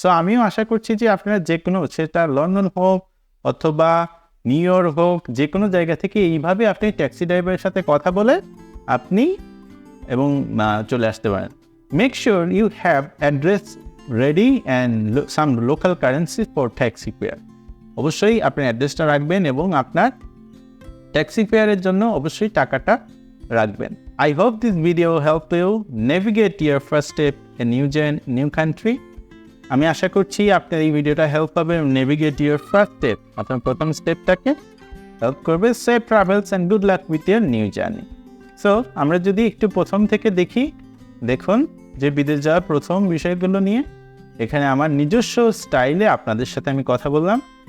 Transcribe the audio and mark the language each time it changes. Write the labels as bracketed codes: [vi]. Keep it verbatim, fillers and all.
[bn] So আমিও আশা করছি যে আপনারা যে কোনো, সেটা লন্ডন হোক অথবা নিউ ইয়র্ক হোক, যে কোনো জায়গা থেকে এইভাবে আপনি ট্যাক্সি ড্রাইভারের সাথে কথা বলে আপনি এবং চলে আসতে পারেন। [en] Make sure you have address ready and some local currency for taxi fare. [bn] অবশ্যই আপনি অ্যাড্রেসটা রাখবেন এবং আপনার ট্যাক্সি পেয়ারের জন্য অবশ্যই টাকাটা রাখবেন। [en] I hope this video helped you navigate your first step in new gen, new country. [bn] আমি আশা করছি আপনার এই ভিডিওটা হেল্প হবে [en] navigate your first step, [bn] আপনার প্রথম স্টেপটাকে হেল্প করবে। [en] Safe travels and good luck with your new journey. [bn] So আমরা যদি একটু প্রথম থেকে দেখি, দেখুন যে বিদেশ যাওয়ার প্রথম বিষয়গুলো নিয়ে এখানে আমার নিজস্ব স্টাইলে আপনাদের সাথে আমি কথা বললাম।